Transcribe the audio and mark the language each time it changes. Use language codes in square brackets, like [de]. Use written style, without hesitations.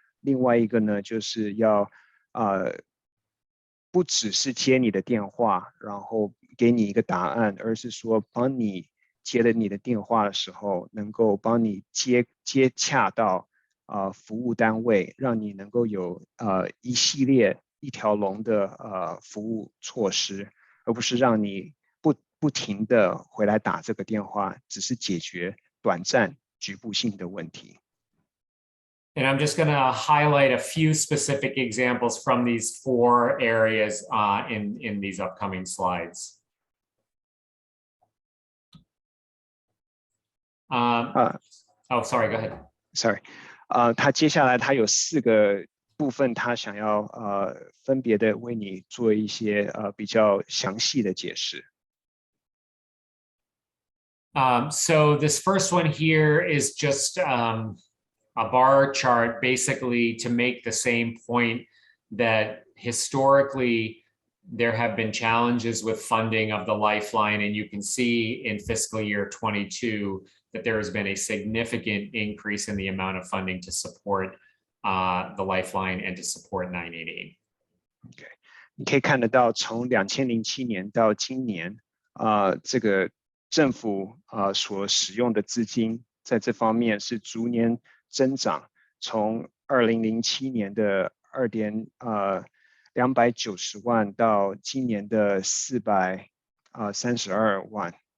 [zh] 另外一个呢，就是要不只是接你的电话，然后给你一个答案，而是说帮你接了你的电话的时候，能够帮你接洽到服务单位，让你能够有一系列一条龙的服务措施，而不是让你不停的回来打这个电话，只是解决短暂局部性的问题。 [en] And I'm just going to highlight a few specific examples from these 4 areas in these upcoming slides. Oh, sorry, go ahead. [zh] sorry，他接下来他有4个部分，他想要分别的为你做一些比较详细的解释。 [en] So this first one here is just a bar chart, basically to make the same point that historically there have been challenges with funding of the Lifeline, and you can see in fiscal year 22 that there has been a significant increase in the amount of funding to support the Lifeline and to support 988. [zh] OK， 你可以看得到，从2007年到今年，这个政府所使用的资金在这方面是逐年增长，从2007年的290万到今年的432万，